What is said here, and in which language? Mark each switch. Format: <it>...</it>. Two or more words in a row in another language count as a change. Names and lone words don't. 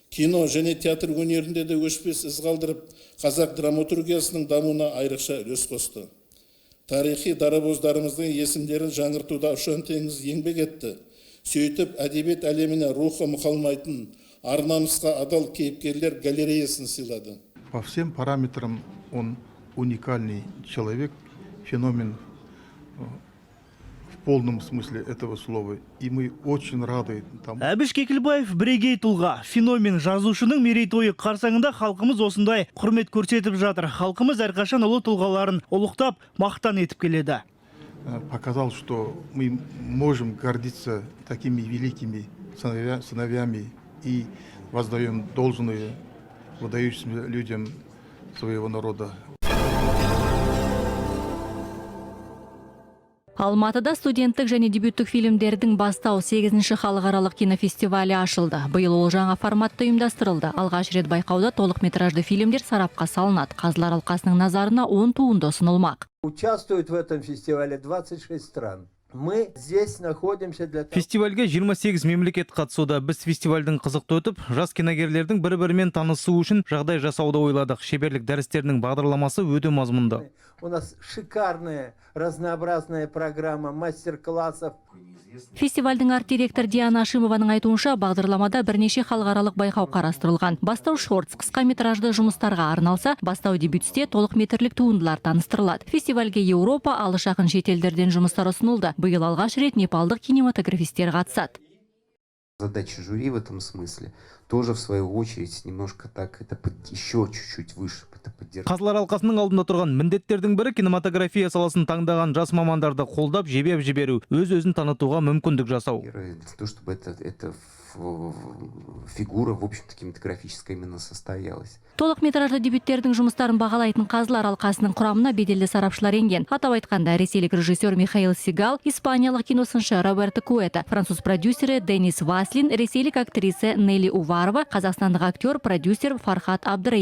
<kk>Кино және театр өнерінде де өшпес із қалдырып, қазақ драматургиясының дамуына айрықша үлес қосты. Тарихи дарабоздарымыздың есімдерін жаңғыртуда ұшан теңіз еңбек етті. Сөйтіп, әдебиет әлеміне рухы мұқалмайтын, ар-намысқа адал кейіпкерлер галереясын сыйлады.</kk> <ru>По всем параметрам он уникальный человек, феномен в полном смысле этого слова. И мы очень рады тому.</ru> <kk>Әбіш Кекілбаев бірегей тұлға, феномен. Жазушының мерейтойы қарсаңында халқымыз осындай құрмет көрсетіп жатыр. Халқымыз әрқашан ұлы тұлғаларын ұлықтап, мақтан етіп келеді.</kk> <ru>Показал, что мы можем гордиться такими великими сыновьями и воздаем должное выдающимся людям своего народа.</ru> <kk>Алматыда студенттік және дебюттік фильмдердің бастау 8-ші халықаралық кинофестивалі ашылды. Биыл ол жаңа форматта ұйымдастырылды. Алғаш рет байқауда толық метражды фильмдер сарапқа салынады. Қазылар алқасының назарына 10 туынды ұсынылмақ.</kk> <ru>Участвуют в этом фестивале 26 стран. Мы здесь находимся для того...</ru> <kk>Фестивальге 28 мемлекет қатысуда. Біз фестивальдің қызықты өтіп, жас киногерлердің бір-бірімен танысу үшін жағдай жасауды ойладық. Шеберлік дәрістерінің бағдарламасы өте мазмұнды.</kk> <ru>У нас шикарная, разнообразная программа мастер-классов.</ru> <kk>Фестивальдің арт-директор Диана Ашимованың айтуынша, бағдарламада бірнеше халықаралық байқау қарастырылған. Бастау шортс қысқа метражды жұмыстарға арналса, бастау дебютте толық метрлік туындылар таныстырылады. Фестивальге Еуропа, алыс жақын шетелдерден жұмыстар ұсынылды. Биыл алғаш рет непалдық кинематографистер қатысады.</kk> <ru>Задача жюри в этом смысле тоже в свою очередь немножко так это еще чуть-чуть выше это поддержать.</ru> <kk>Қазылар алқасының алдында тұрған міндеттердің бірі кинематография саласын таңдаған жас мамандарды қолдап жебеп жіберу, өз-өзін танытуға мүмкіндік жасау.</kk> <ru>Для того, чтобы эта фигура, в общем-то, кинематографическая именно состоялась.</ru> <kk>Толық метражды дебюттердің жұмыстарын бағалайтын қазылар алқасының құрамына беделді сарапшылар енген. Атап айтқанда ресейлік режиссер Михаил Сигал, испаниялық киносыншы Роберто Куэта, француз продюсері Денис Васлин, ресейлік актриса Нелли Уварова, қазақстандық актер, продюсер Фархат Абдраимов.</kk>